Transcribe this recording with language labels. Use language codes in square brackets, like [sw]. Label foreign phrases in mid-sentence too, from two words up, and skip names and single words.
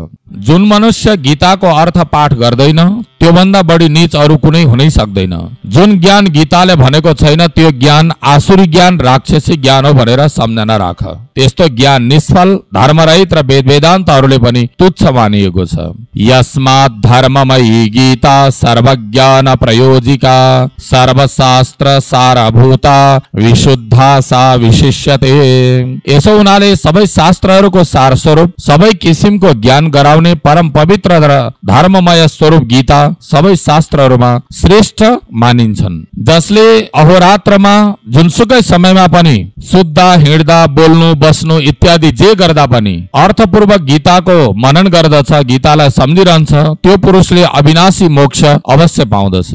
[ne] जुन मनुष्य गीताको अर्थ पाठ गर्दैन त्यो भन्दा बढी नीच अरु कुनै हुनै सक्दैन। जुन ज्ञान गीताले भनेको छैन त्यो ज्ञान आसुरी ज्ञान, राक्षसी ज्ञान हो भनेर सम्झना राख। त्यस्तो ज्ञान निष्फल, धर्मरहित र वेद वेदान्तहरूले पनि तुच्छ मानिएको छ। [sa] यस्मात् धर्ममयी गीता सर्वज्ञान प्रयोजिका सर्वशास्त्र सारभूता विशुद्धा सा विशिष्यते। [ne] यसो हुनाले सबै शास्त्रहरूको सार स्वरूप, सबै किसिमको ज्ञान गराउने परम पवित्र र धर्ममय स्वरूप गीता सबै शास्त्रहरूमा श्रेष्ठ मानिन्छन्। जसले अहोरात्रमा जुनसुकै समयमा पनि सुत्दा, हिँड्दा, बोल्नु, बस्नु इत्यादि जे गर्दा पनि अर्थपूर्वक गीताको मनन गर्दछ, गीतालाई सम्झिरहन्छ, त्यो पुरुषले अविनाशी मोक्ष अवश्य पाउँदछ।